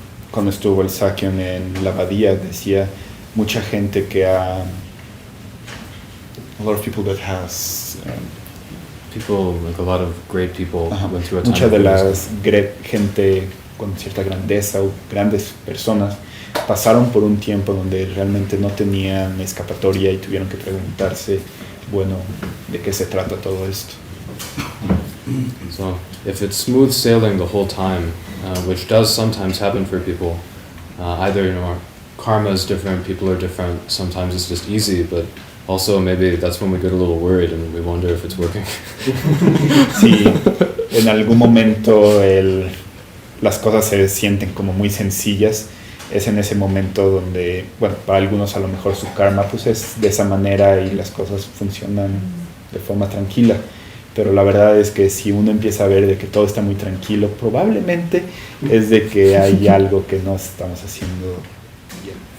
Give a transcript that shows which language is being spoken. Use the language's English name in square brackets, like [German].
[Spanish] Cuando estuvo el Sakyong en la abadía, decía mucha gente que [English] a lot of people that has People, like a lot of great people, went through a time [Spanish] mucha [English] of [Spanish] de [English] weakness. [Spanish] la gente con cierta grandeza o grandes personas pasaron por un tiempo donde realmente no tenían escapatoria y tuvieron que preguntarse, bueno, ¿de qué se trata todo esto? [English] So if it's smooth sailing the whole time, which does sometimes happen for people, either karma is different, people are different, sometimes it's just easy, but also maybe that's when we get a little worried and we wonder if it's working. [Spanish] Sí, en algún momento las cosas se sienten como muy sencillas, es en ese momento donde, bueno, para algunos a lo mejor su karma pues es de esa manera y las cosas funcionan de forma tranquila, pero la verdad es que si uno empieza a ver de que todo está muy tranquilo, probablemente es de que hay algo que no estamos haciendo bien.